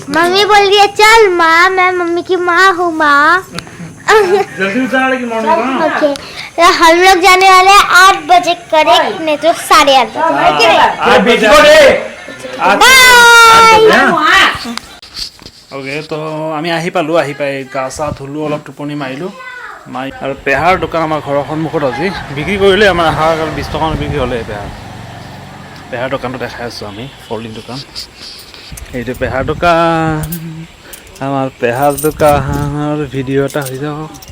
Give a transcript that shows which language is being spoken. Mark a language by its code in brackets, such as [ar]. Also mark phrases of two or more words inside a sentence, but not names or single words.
[hi] मम्मी बोल रही है चल माँ मैं मम्मी की माँ हूँ माँ जल्दी उतार की मॉर्निंग का ओके तो हम लोग जाने वाले हैं 8 बजे करेक्ट नहीं तो 8:30 आज बाय ओके तो [as] আমি আহি পালোঁ আহি পাই গা চা ধুলোঁ অলপ টোপনি মাৰিলোঁ মাৰি আৰু পেহাৰ দোকান আমাৰ ঘৰৰ সন্মুখত আজি বিক্ৰী কৰিলে আমাৰ আহাৰ 20 টকা বিক্ৰী হ'লে পেহাৰ দোকানটো দেখাই আছোঁ আমি ফল্ডিং দোকান এইটো পেহাৰ দোকান আমাৰ পেহাৰ দোকানৰ ভিডিঅ' এটা হৈ যাওক